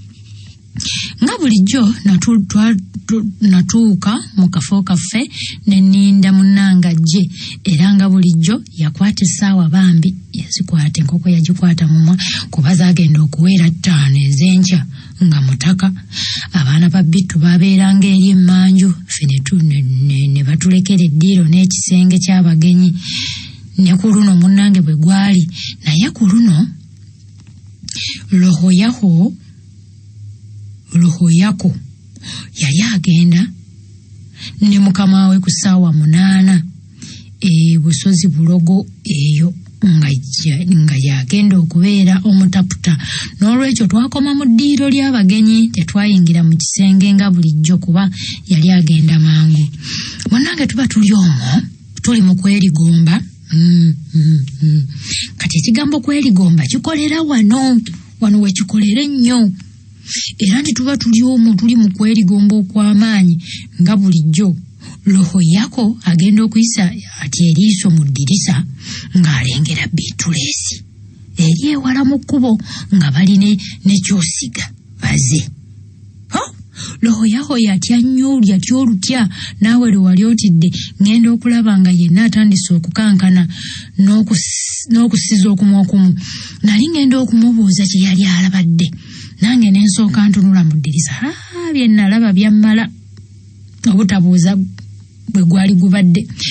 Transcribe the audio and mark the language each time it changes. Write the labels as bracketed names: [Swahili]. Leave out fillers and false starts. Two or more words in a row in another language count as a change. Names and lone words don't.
[Ganda] Nga bulijjo natuuka mu kafo kaffe ne nninda munnange ajje era nga bulijjo yakwata essaawa bambi yazikwata enkoko yagikwata mumwa kuba zaagenda okuweera 5 ez'enkya nga mutaka. Abaana ba Bittu babeeranga eri emmanju ffe ne batulekera eddiiro n'ekisenge ky'abagenyi ne ku luno munnange bwe gwali naye ku luno roho yako yali agenda ne mukama we ku ssaawa 8 busozi bulogo eyo nga yagenda okubeera omutaputa. N'olwekyo twakoma mu ddiiro ly'abagenyi tetwayingira mu kisenge nga bulijjo kuba yali agenda mangu. Munnange tuba tuli omwo tuli mu kwerigomba. Kati ekigambo kwerigomba kikolera wano we kikolera ennyo. Era nti tuba tuli omwo tuli mu kwerigomba okw'amaanyi nga bulijjo. Roho yako agenda okuyisa ati eriiso mu ddirisa ng'alengera Bitulesi eri ewala mu kkubo nga bali ne kyosiga baze. Roho yako yatya nnyo yatya olutya naawe lwe wali otidde ngenda okulaba nga yenna atandise okukankana n'okusiza okumu. Nali ngenda okumubuuza kye yali alabadde nange ne nsooka ntunula mu ddirisa. Bye nalaba byammala obutabuuza bwe gwali gubadde.